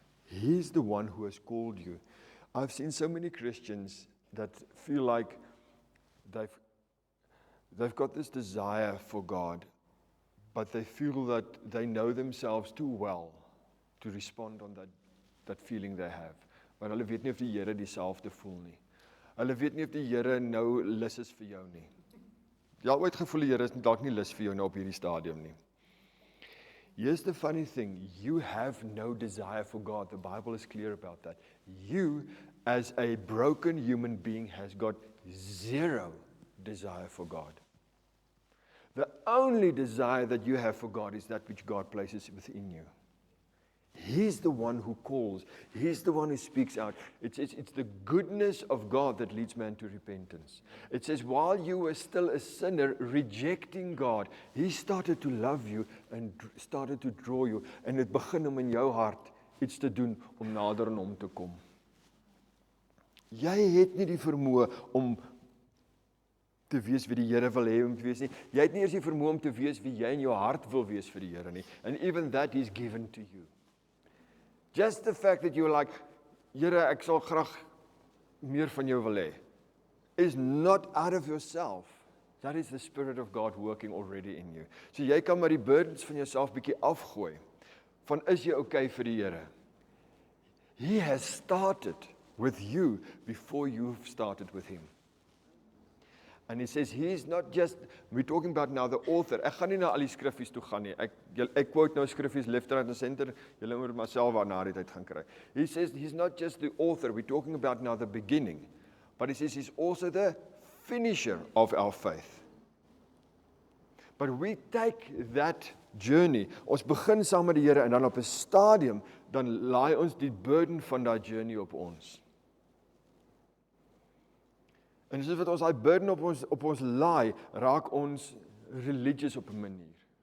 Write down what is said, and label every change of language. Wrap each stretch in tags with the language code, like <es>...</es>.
<en>He's the one who has called you. I've seen so many Christians that feel like they've got this desire for God, but they feel that they know themselves too well to respond on that feeling they have.</en> <af>Maar hulle weet nie of die Here dieselfde voel nie. Hulle weet nie of die Here nou lus is vir jou nie. Jy al ooit gevoel die Here is dalk nie lus vir jou nou op hierdie stadium nie.</af> <en>Here's the funny thing, you have no desire for God. The Bible is clear about that. You, as a broken human being, has got zero desire for God. The only desire that you have for God is that which God places within you. He's the one who calls. He's the one who speaks out. It's the goodness of God that leads man to repentance. It says, while you were still a sinner, rejecting God, He started to love you and started to draw you.</en> <af>En het begin om in jou hart iets te doen om nader aan hom te kom. Jy het nie die vermoë om te wees wie die Here wil hê om te wees nie. Jy het nie eers die vermoë om te wees wie jy in jou hart wil wees vir die Here nie.</af> <en>And even that is given to you. Just the fact that you're like,</en> <af>Here, ek sal graag meer van jou wil hê,</af> <en>is not out of yourself. That is the Spirit of God working already in you.</en> <af>So jy kan maar die burdens van jouself bietjie afgooi. Van is jy okay vir die Here?</af> <en>He has started with you before you've started with Him. And he says, he's not just, we're talking about now the author.</en> <af>Ek gaan nie na al die skriffies toe gaan nie. Ek quote nou skriffies</af> <en>left, right and center.</en> <af>Julle moet myself waar na die tyd gaan kry.</af> <en>He says, he's not just the author. We're talking about now the beginning. But he says, he's also the finisher of our faith. But we take that journey.</en> <af>Ons begin saam met die Here en dan op 'n stadium, dan laai ons die burden van daai journey op ons. En soos wat ons daai burden op ons laai, raak ons religious op 'n manier.</af>